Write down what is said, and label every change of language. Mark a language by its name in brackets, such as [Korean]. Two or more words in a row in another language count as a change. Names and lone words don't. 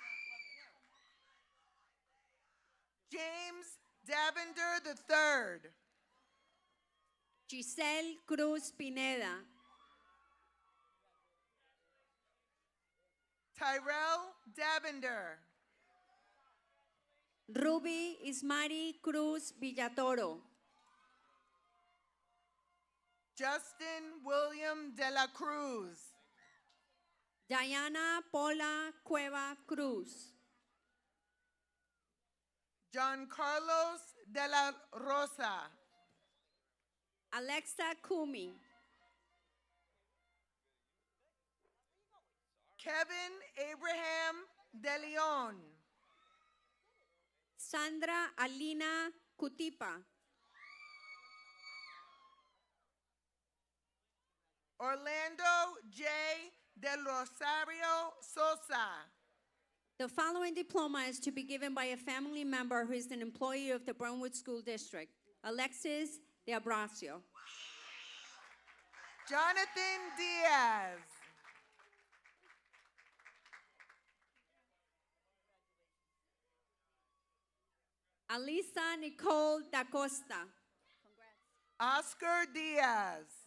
[English] James Davender III. Giselle Cruz Pineda. Tyrell Davender. Ruby Ismari Cruz Villatoro. Justin William de la Cruz. Diana Paula Cueva Cruz. John Carlos de la Rosa. Alexa Kumi. Kevin Abraham de Leon. Sandra Alina Cutipa. Orlando J. del Rosario Sosa. The following diploma is to be given by a family member who is an employee of the Brentwood School District. Alexis de Abracio. Jonathan Diaz. Alisa Nicole da Costa. Oscar Diaz.